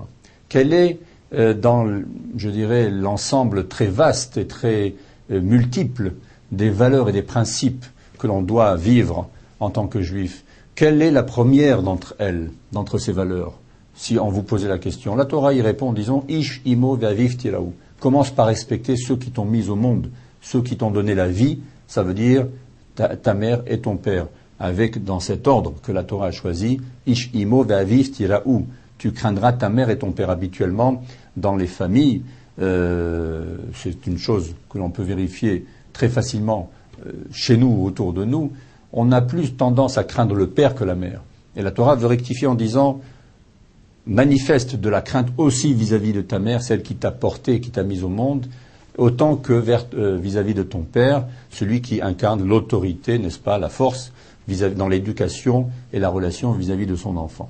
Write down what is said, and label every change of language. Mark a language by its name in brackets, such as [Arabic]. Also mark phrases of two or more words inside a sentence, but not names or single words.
[French] Quelle est je dirais, l'ensemble très vaste et très multiple des valeurs et des principes que l'on doit vivre en tant que juif? Quelle est la première d'entre elles, d'entre ces valeurs? Si on vous posait la question, la Torah y répond en disant [Hebrew] איש אמו ואביו תיראו. [French] Commence par respecter ceux qui t'ont mis au monde, ceux qui t'ont donné la vie, ça veut dire ta mère et ton père, avec dans cet ordre que la Torah a choisi, [Hebrew] איש אמו ואביו תיראו. [French] tu craindras ta mère et ton père. Habituellement, dans les familles, c'est une chose que l'on peut vérifier très facilement chez nous, autour de nous, on a plus tendance à craindre le père que la mère. Et la Torah veut rectifier en disant manifeste de la crainte aussi vis-à-vis de ta mère, celle qui t'a porté, qui t'a mis au monde, autant que vis-à-vis de ton père, celui qui incarne l'autorité, n'est-ce pas, la force dans l'éducation et la relation vis-à-vis de son enfant.